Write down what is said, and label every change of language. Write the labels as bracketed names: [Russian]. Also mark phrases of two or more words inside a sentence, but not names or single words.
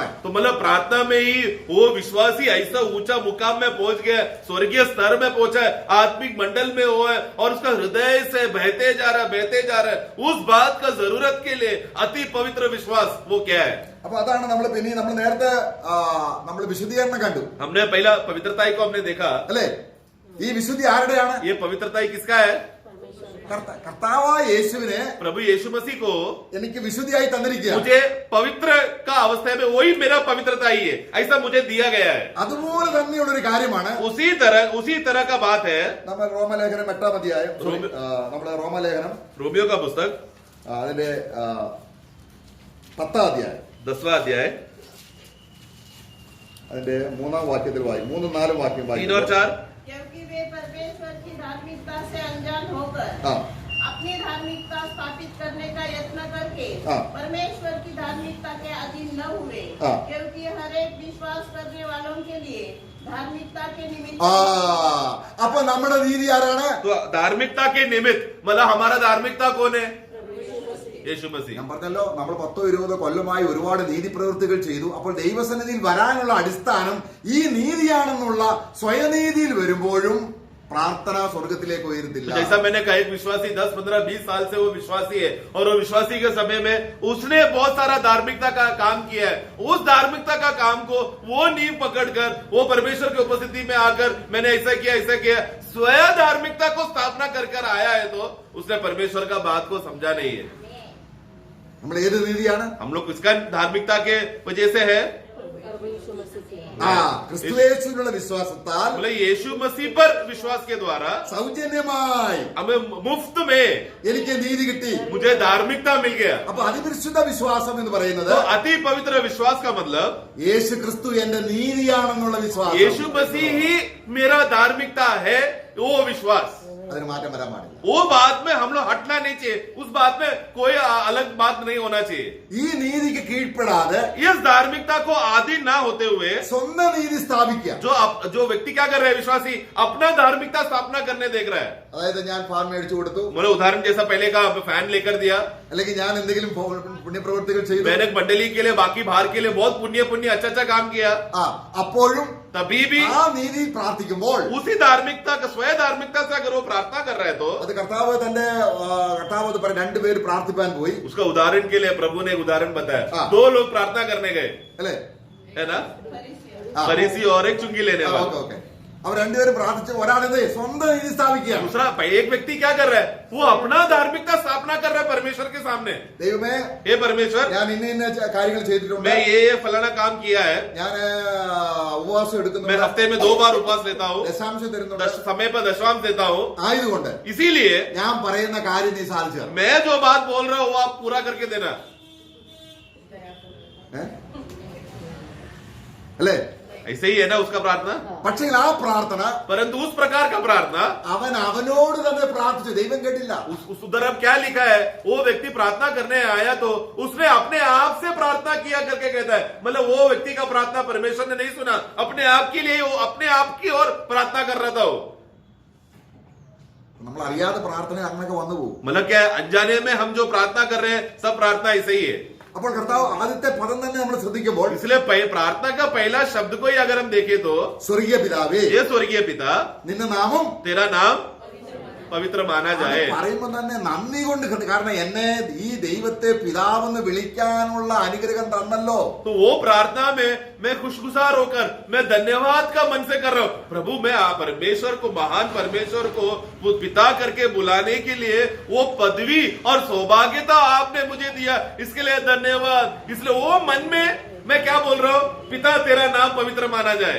[Hindi] तो मतलब प्रार्थना में ही वो विश्वासी ऐसा ऊंचा मुकाम में पहुंच गया, स्वर्गीय स्तर में पहुंचा है, आत्मिक मंडल में हो है और उसका हृदय से बहते जा रहा है. उस बात का जरूरत के लिए अति पवित्र विश्वास वो क्या है? [Malayalam] അപ്പൊ അതാണ് നമ്മൾ നേരത്തെ നമ്മൾ വിശുദ്ധീകരണം കണ്ടു, [Hindi] हमने पहला पवित्रताई को हमने देखा. [Malayalam] അല്ലെ? ഈ വിശുദ്ധി ആരുടെയാണ്? [Hindi] ये पवित्रताई किसका है? [Malayalam] കർത്താവായ യേശുവിനെ [Hindi] प्रभु यीशु मसीह को [Malayalam] എനിക്ക് വിശുദ്ധിയായി തന്നിരിക്കുക. [Hindi] मुझे पवित्र का अवस्था में वही मेरा पवित्रता ही है, ऐसा मुझे दिया गया है. [Malayalam] അതുപോലെ തന്നെയുള്ള ഒരു കാര്യമാണ് [Hindi] उसी तरह का बात है [Malayalam] നമ്മൾ റോമലേഖനം 8-ാം അധ്യായം, നമ്മുടെ റോമലേഖനം [Hindi] रोमियो का पुस्तक [Malayalam] അതിന്റെ 10-ാം അധ്യായം [Hindi] 10वां अध्याय [Malayalam] അതിന്റെ 3-ാം വാക്യത്തിൽ വായിക്കും, 3-4 വാക്യം [Hindi] 3 और [Malayalam] വായിക്കും. [Hindi] 4. क्योंकि वे परमेश्वर की धार्मिकता से अनजान होकर ആ अपनी धार्मिकता स्थापित करने का यत्न करके हाँ। परमेश्वर की धार्मिकता के अधीन न हुए, हाँ। क्योंकि हर एक विश्वास करने वालों के लिए धार्मिकता के निमित्त [Malayalam] അപ്പൊ നമ്മുടെ നീതി ആരാണ്? [Hindi] तो धार्मिकता के निमित्त मतलब हमारा धार्मिकता कौन है? यीशु मसीह. [Malayalam] ഞാൻ പറഞ്ഞല്ലോ, നമ്മൾ 10-20 കൊല്ലമായി ഒരുപാട് നീതി പ്രവൃത്തികൾ ചെയ്തു. അപ്പോൾ ദൈവസന്നിധിയിൽ വരാനുള്ള അടിസ്ഥാനം ഈ നീതിയാണെന്നുള്ള സ്വയനീതിയിൽ വരുമ്പോഴും പ്രാർത്ഥന സ്വർഗത്തിലേക്ക് ഉയരത്തില്ല. [Hindi] जैसा मैंने कहा, एक विश्वासी 10, 15, 20 साल से वो विश्वासी है और वो विश्वासी के समय में उसने बहुत सारा धार्मिकता का काम किया है. उस धार्मिकता का काम को वो नींव पकड़कर वो परमेश्वर की उपस्थिति में आकर मैंने ऐसा किया स्वयं धार्मिकता को स्थापना कर आया है, तो उसने परमेश्वर का बात को समझा नहीं है. [Malayalam] നമ്മൾ ഏത് നീതിയാണ്? [Hindi] हम लोग किसका धार्मिकता के वजह से है? [Malayalam] ക്രിസ്തുയേശുവിനുള്ള വിശ്വാസത്താൽ, [Hindi] बोले यीशु मसीह पर विश्वास के द्वारा [Malayalam] സൗജന്യമായി [Hindi] हमें मुफ्त में [Malayalam] എനിക്ക് നീതി കിട്ടി. [Hindi] मुझे धार्मिकता मिल गया। [Malayalam] അപ്പൊ അതിപരിശുദ്ധ വിശ്വാസം എന്ന് പറയുന്നത് [Hindi] तो अति पवित्र विश्वास का मतलब [Malayalam] യേശു ക്രിസ്തു എന്റെ നീതിയാണെന്നുള്ള വിശ്വാസം. [Hindi] यीशु मसीह ही मेरा धार्मिकता है, वो विश्वास। [Malayalam] അതിന് മാറ്റം വരാൻ പാടില്ല. [Hindi] वो बात में हम लोग हटना नहीं चाहिए, उस बात में कोई अलग बात नहीं होना चाहिए। [Malayalam] ഈ നീതിക്ക് കീഴ്പ്പെടാതെ [Hindi] इस धार्मिकता को आधीन ना होते हुए [Malayalam] സ്വന്തം നീതി സ്ഥാപിക്കുക. [Hindi] जो व्यक्ति क्या कर रहा है, विश्वासी अपना धार्मिकता स्थापना करने देख रहा है। [Malayalam] അതായത് ഞാൻ ഫാൻ മേടിച്ചു കൊടുത്തു, [Hindi] मैंने उदाहरण जैसा पहले का फैन लेकर दिया, [Malayalam] അല്ലെങ്കിൽ ഞാൻ എന്തെങ്കിലും പുണ്യപ്രവൃത്തികൾ ചെയ്തു, [Hindi] मैंने मंडली के लिए बाकी बाहर के लिए बहुत पुण्य अच्छा काम किया, [Malayalam] അപ്പോഴും [Hindi] तभी भी [Malayalam] ആ നീതി പ്രാർത്ഥിക്കുമ്പോൾ [Hindi] उसी धार्मिकता का स्वयं धार्मिकता से अगर वो प्रार्थना कर रहा है तो [Malayalam] അത് കർത്താവ് രണ്ടുപേര് പ്രാർത്ഥിപ്പാൻ പോയി, [Hindi] उसका उदाहरण के लिए प्रभु ने एक उदाहरण बताया। हाँ। 2 लोग प्रार्थना करने गए, [Malayalam] അല്ലേ? [Hindi] है ना, हाँ। फरीसी और एक चुंगी लेने वाला। [English] okay okay. [Malayalam] അവർ രണ്ടുപേരും പ്രാർത്ഥിച്ച് ഒരാളെന്ത് സ്വന്തം നീതി സ്ഥാപിക്കുകയാണ്. [Hindi] दूसरा एक व्यक्ति क्या कर रहा है, वो अपना धार्मिकता स्थापना कर रहा है परमेश्वर के सामने। [Malayalam] ദൈവമേ, [Hindi] हे परमेश्वर, [Malayalam] ഞാൻ ഇന്ന കാര്യങ്ങൾ ചെയ്തിട്ടുണ്ട്, [Hindi] मैं ये फलाना काम किया है, [Malayalam] ഞാൻ ഉപവാസം [Hindi] मैं [Malayalam] എടുക്കുന്നുണ്ട്, [Hindi] हफ्ते में 2 बार उपवास लेता हूँ, [Malayalam] ദശാംശം തരുന്നുണ്ട്, [Hindi] समय पर दशवांश देता हूँ, [Malayalam] ആയതുകൊണ്ട് [Hindi] इसीलिए [Malayalam] ഞാൻ പറയുന്ന കാര്യം നീ സാധിച്ചു തരണം. [Hindi] मैं जो बात बोल रहा हूँ वो आप पूरा करके देना। [Malayalam] അല്ലേ? [Hindi] ऐसे ही है ना उसका प्रार्थना। [Malayalam] പക്ഷേ ആ പ്രാർത്ഥന [Hindi] परंतु उस प्रकार का प्रार्थना [Malayalam] അവൻ അവനോട് തന്നെ പ്രാർത്ഥിച്ചു, ദൈവം കേട്ടില്ല. [Hindi] उस उधर अब क्या लिखा है, वो व्यक्ति प्रार्थना करने आया तो उसने अपने आप से प्रार्थना किया करके कहता है, मतलब वो व्यक्ति का प्रार्थना परमेश्वर ने नहीं सुना, अपने आप के लिए वो अपने आप की ओर प्रार्थना कर रहा था वो। [Malayalam] നമ്മൾ അറിയാതെ പ്രാർത്ഥന അങ്ങനെയൊക്കെ വന്നു പോകും. [Hindi] मतलब क्या है, अनजाने में हम जो प्रार्थना कर रहे हैं सब प्रार्थना ऐसे ही है। [Malayalam] അപ്പോൾ കർത്താവ് ആദ്യത്തെ പദം തന്നെ നമ്മൾ ശ്രദ്ധിക്കുമ്പോൾ [Hindi] इसलिए प्रार्थना का पहला शब्द को ही अगर हम देखें तो [Malayalam] സ്വർഗീയ പിതാവേ, [Hindi] ये स्वर्गीय पिता, [Malayalam] നിന്റെ നാമം [Hindi] तेरा नाम पवित्र माना जाए। [Malayalam] പറയുമ്പോൾ തന്നെ നന്ദി കൊണ്ട് കാരണം എന്നെ ഈ ദൈവത്തെ പിതാവെന്ന് വിളിക്കാനുള്ള അനുഗ്രഹം തന്നല്ലോ. [Hindi] तो वो प्रार्थना में मैं खुशगुजार होकर मैं धन्यवाद का मन से कर रहा हूं, प्रभु मैं परमेश्वर को, महान परमेश्वर को वो पिता करके बुलाने के लिए वो पदवी और सौभाग्यता आपने मुझे दिया, इसके लिए धन्यवाद। इसलिए वो मन में मैं क्या बोल रहा हूं, पिता तेरा नाम पवित्र माना जाए।